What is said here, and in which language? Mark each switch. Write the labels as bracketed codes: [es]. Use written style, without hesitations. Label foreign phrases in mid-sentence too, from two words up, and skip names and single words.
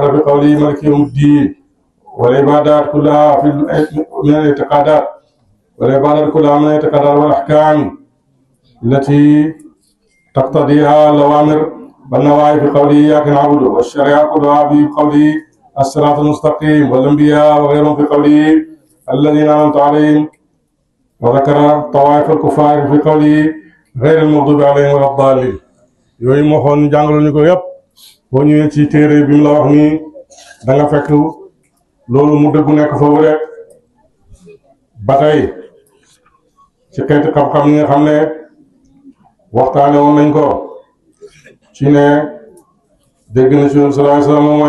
[ar] في قوله مالك يوم الدين والعبادات كلها من الاعتقادات والعبادات كلها من الاعتقادات والأحكام التي تقتضيها الأوامر والنواهي في قوله إياك نعبد والشريعة كلها في قوله الصراط المستقيم والأنبياء وغيرهم في قوله الذين أنعمت عليهم وذكر طوائف الكفار في قوله غير المغضوب عليهم ولا الضالين [wo] yooyu moo xoon jàngaloon ñu ko yëpp boo ñëwee ci téere bi mu la wax nii da nga fekk loolu mu dëggu nekk foofu de ba tey ci xeeti xam-xam yi nga xam ne waxtaane woon nañ ko ci ne dégg na ci yoon [ar] صلى الله عليه وسلم [wo] mooy